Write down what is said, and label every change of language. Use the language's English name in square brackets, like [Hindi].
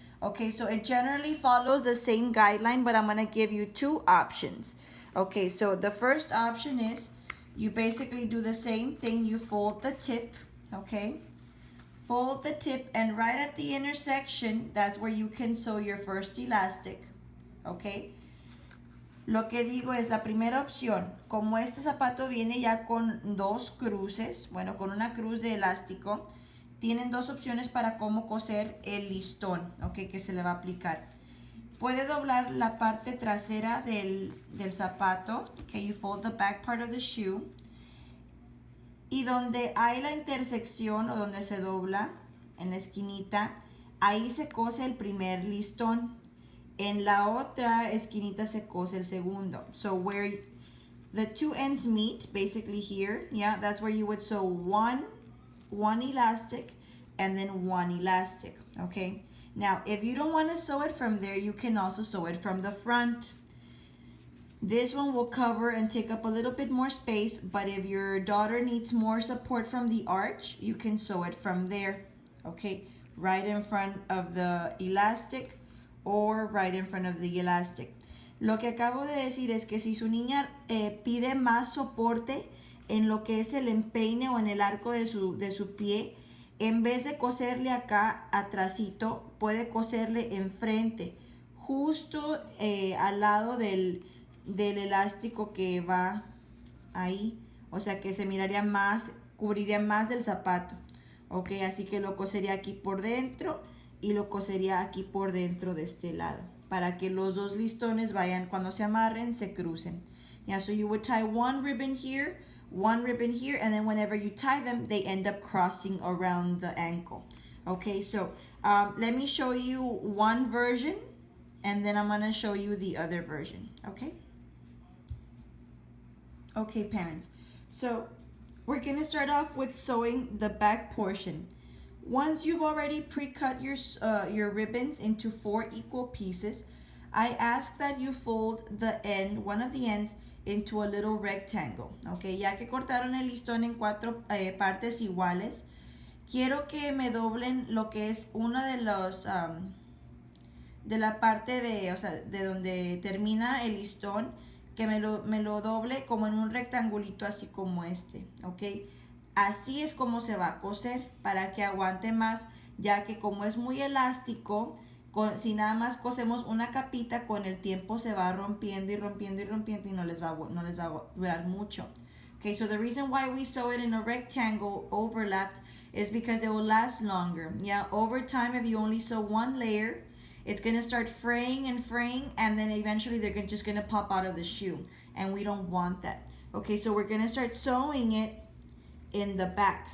[English] Okay, so it generally follows the same guideline, but I'm gonna give you two options. Okay, so the first option is you basically do the same thing. You fold the tip, okay? Fold the tip, and right at the intersection, that's where you can sew your first elastic, okay? [Spanish] Lo que digo es la primera opción, como este zapato viene ya con dos cruces, bueno, con una cruz de elástico, tienen dos opciones para cómo coser el listón, ok, que se le va a aplicar. Puede doblar la parte trasera del zapato, ok, [English] you fold the back part of the shoe, [Spanish] y donde hay la intersección o donde se dobla, en la esquinita, ahí se cose el primer listón. En la otra esquinita se cose el segundo. [English] So where the two ends meet, basically here, yeah, that's where you would sew one elastic and then one elastic, okay? Now, if you don't want to sew it from there, you can also sew it from the front. This one will cover and take up a little bit more space, but if your daughter needs more support from the arch, you can sew it from there, okay? Right in front of the elastic or right in front of the elastic. [Spanish] Lo que acabo de decir es que si su niña pide más soporte en lo que es el empeine o en el arco de su pie, en vez de coserle acá atrásito, puede coserle enfrente, justo al lado del elástico que va ahí. O sea que se miraría más, cubriría más del zapato. Ok, así que lo cosería aquí por dentro y lo cosería aquí por dentro de este lado, para que los dos listones vayan, cuando se amarren, se crucen. [English] Yeah, so you would tie one ribbon here, and then whenever you tie them, they end up crossing around the ankle. Okay, so let me show you one version, and then I'm gonna show you the other version, okay? Okay, parents, so we're gonna start off with sewing the back portion. Once you've already pre-cut your ribbons into 4 equal pieces, I ask that you fold one of the ends, into a little rectangle. [Spanish] Okay, ya que cortaron el listón en 4 partes iguales, quiero que me doblen lo que es una de los de la parte de, o sea, de donde termina el listón, que me lo doble como en un rectangulito así como este, ¿ok? Así es como se va a coser para que aguante más, ya que como es muy elástico, si nada más cosemos una capita, con el tiempo se va rompiendo y rompiendo y rompiendo y no les va a durar mucho. [English] Okay, so the reason why we sew it in a rectangle overlapped is because it will last longer. Yeah, over time, if you only sew one layer, it's going to start fraying and fraying, and then eventually they're just going to pop out of the shoe, and we don't want that. Okay, so we're going to start sewing it in the back.